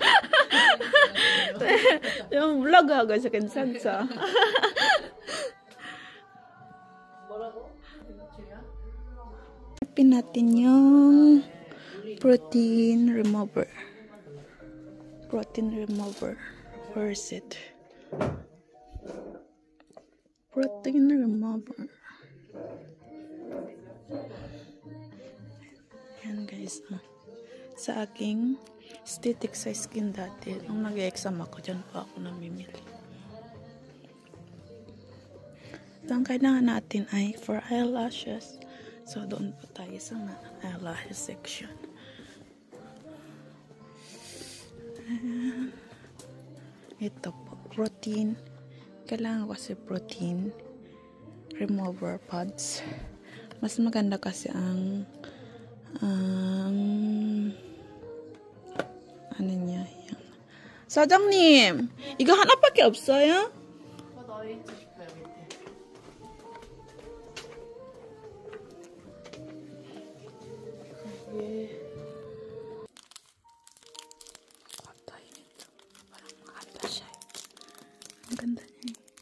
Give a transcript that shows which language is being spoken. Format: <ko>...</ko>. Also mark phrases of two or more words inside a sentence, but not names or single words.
<ko>네, 블로그 하고 있어, 괜찮죠?</ko> <tl>Pin natin yung</tl> <en>protein remover. Protein remover. Where is it? Protein remover.</en> <tl>Yan guys, sa aking</tl> <en>static size skin</en> <tl>dati, nung nag-exam ako, dyan pa ako namimili. So, ang kailangan natin ay</tl> <en>for eyelashes.</en> <tl>So, doon po tayo sa</tl> <en>eyelashes section.</en> <tl>And, ito po, protein. Kailangan kasi</tl> <en>protein remover pads.</en> <tl>Mas maganda kasi ang ano niya, yan.</tl> <ko>사장님, 이거 하나밖에 없어요?</ko> <tl>Ang ganda niya.</tl>